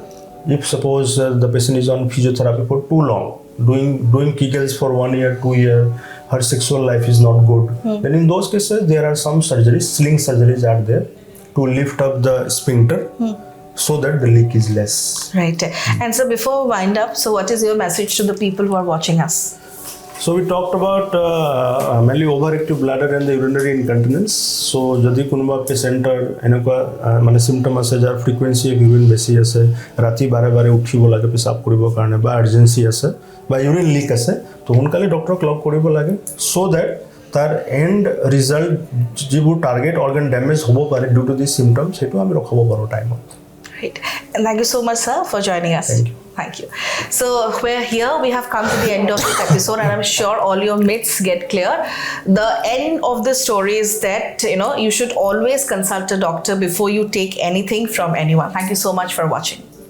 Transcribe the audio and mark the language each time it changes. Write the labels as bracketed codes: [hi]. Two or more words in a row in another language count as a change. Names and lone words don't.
[en] If suppose the patient is on physiotherapy for too long, doing Kegels for 1 year, 2 year, her sexual life is not good, then in those cases there are some surgeries, sling surgeries are there to lift up the sphincter so that the leak is less. Right. And so before we wind up, so what is your message to the people who are watching us? So we talked about mainly overactive bladder and the urinary incontinence. [as] So যদি কোনোবা পেচেণ্টৰ এনেকুৱা মানে চিমটম আছে যাৰ [en] frequency of urine [as] বেছি আছে, ৰাতি বাৰে বাৰে উঠিব লাগে পেচাব কৰিবৰ কাৰণে, বা আৰ্জেঞ্চি আছে বা [en] urine leak [as] আছে, তো সোনকালে ডক্টৰক লগ কৰিব লাগে, [en] so that [as] তাৰ [en] end result [as] যিবোৰ [en] target organ damage [as] হ'ব পাৰে [en] due to this symptoms, [as] সেইটো আমি ৰখাব পাৰোঁ টাইমত। [en] Right. And thank you so much, sir, for joining us. Thank you. So we're here. We have come to the end of this episode, and I'm sure all your myths get clear. The end of the story is that you should always consult a doctor before you take anything from anyone. Thank you so much for watching.